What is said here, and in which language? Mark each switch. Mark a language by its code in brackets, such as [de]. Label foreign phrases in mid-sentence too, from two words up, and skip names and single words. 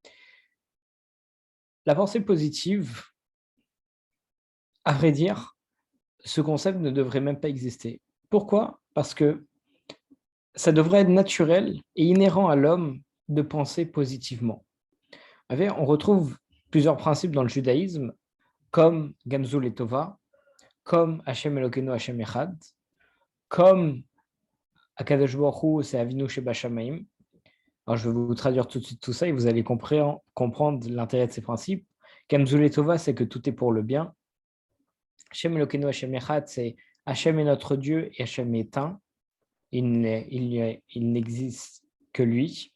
[fr] La pensée positive, à vrai dire, ce concept ne devrait même pas exister. Pourquoi? Parce que ça devrait être naturel et inhérent à l'homme de penser positivement. On retrouve plusieurs principes dans le judaïsme, comme [he] גם זו לטובה, [fr] comme [he] השם אלוקינו השם אחד, [fr] comme [he] הקדוש ברוך הוא, [fr] c'est [he] אבינו שבשמים. [fr] Alors, je vais vous traduire tout de suite tout ça et vous allez comprendre l'intérêt de ces principes. [he] גם זו לטובה, [fr] c'est que tout est pour le bien. [he] השם אלוקינו השם אחד, [fr] c'est Hashem est notre Dieu et Hashem est un. Il n'existe que lui.